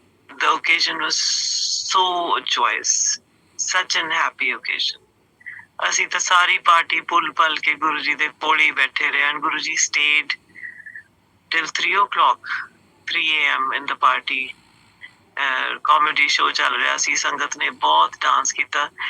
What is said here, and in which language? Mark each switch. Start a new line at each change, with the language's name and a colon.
English: The occasion was so joyous, such an happy occasion.
Punjabi: ਅਸੀਂ ਤਾਂ ਸਾਰੀ party ਭੁੱਲ ਭੱਲ ਕੇ ਗੁਰੂ ਜੀ ਦੇ ਕੋਲ ਹੀ ਬੈਠੇ ਰਹੇ।
English: And Guru ji stayed till 3 AM in the party.
Punjabi: Comedy show ਚੱਲ ਰਿਹਾ ਸੀ, ਸੰਗਤ ਨੇ ਬਹੁਤ ਡਾਂਸ ਕੀਤਾ।